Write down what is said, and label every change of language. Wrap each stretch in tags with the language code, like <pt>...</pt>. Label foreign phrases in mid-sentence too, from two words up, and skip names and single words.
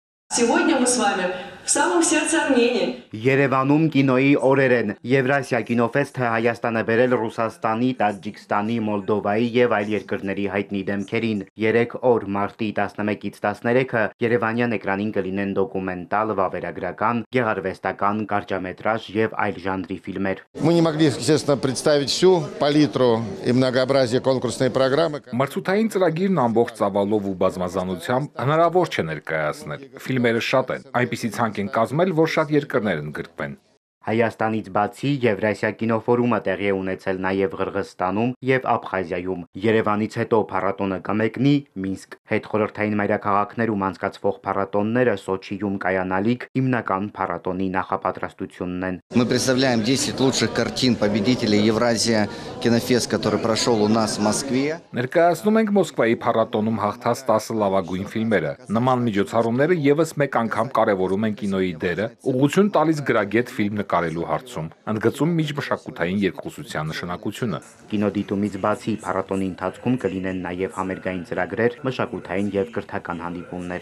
<ru>Сегодня мы с вами в самом сердце Армении.</ru> <hy>Երևանում կինոյի օրեր են։ Եվրասիա կինոֆեստը Հայաստան է բերել Ռուսաստանի, Տաջիկստանի, Մոլդովայի եւ այլ երկրների հայտնի դեմքերին։ 3 օր մարտի 11-ից 13-ը Երևանյան էկրանին կլինեն դոկումենտալ, վավերագրական, գեղարվեստական, կարճամետրաժ եւ այլ ժանրի ֆիլմեր։</hy> <ru>Мы не могли, естественно, представить всю палитру и многообразие конкурсной программы.</ru> <hy>Մրցութային ծրագիրն ամբողջ ծավալով ու բազմազանությամբ հնարավոր չէ ներկայացնել։ Ֆիլմերը շատ են, այնպիսի ցանկ են կազմել, որ շատ երկրներ ընդգրկվեն։ Հայաստանից բացի Եվրասիա կինոֆորումը տեղի է ունեցել նաև Ղրղստանում եւ Աբխազիայում։ Երևանից հետո փառատոնը կմեկնի Մինսկ։ Հետխորհրդային մայրաքաղաքներում անցկացվող փառատոնները Սոչիում կայանալիք հիմնական փառատոնի նախապատրաստությունն են։</hy> <ru>Мы представляем 10 лучших картин победителей Евразия кинофест, который прошел у нас в Москве.</ru> <hy>Ներկայացնում ենք Մոսկվայի փառատոնում հաղթած 10 լավագույն ֆիլմերը։ Նման միջոցառումները եւս մեկ անգամ կարևորում են կինոյի դերը, ուղղություն տալիս գրագետ ֆիլմ նկարելու հարցում, ընդգծում միջմշակութային երկխոսության նշանակությունը։ Կինոդիտումից բացի փառատոնի ընթացքում կլինեն նաև համերգային ծրագրեր, մշակութային եւ կրթական հանդիպումներ։</hy>